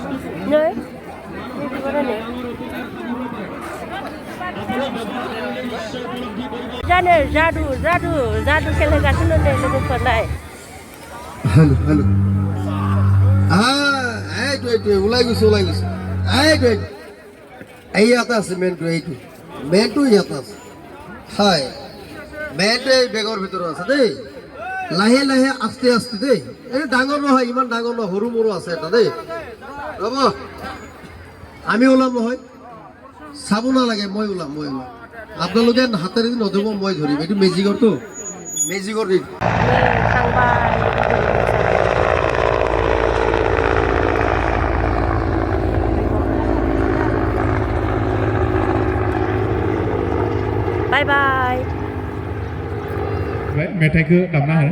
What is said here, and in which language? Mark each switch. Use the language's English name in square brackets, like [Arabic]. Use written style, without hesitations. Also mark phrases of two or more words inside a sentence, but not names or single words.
[Bodo] नै बिदिबारा नै जानो जादु खेल होगासिनो नै लोगोफोर नाय [English] hello hello [Assamese] এইটো ওলাই গৈছে এইটো এই ইয়াতে আছে মেনটো ইয়াতে আছে হয় মেনটো এই বেগৰ ভিতৰত আছে দেই লাহে লাহে আস্তে আস্তে দেই এই ডাঙৰ নহয় ইমান ডাঙৰ নহয় সৰু মৰু আছে এটা দেই ৰ'ব আমি ওলাম নহয় চাব নালাগে মই ওলাম আপোনালোকে হাতেৰে নধৰিব মই ধৰিম এইটো মেজিকৰটো মেজিকৰ [English] bye bye [Bodo] मेथाइखौ दामना हो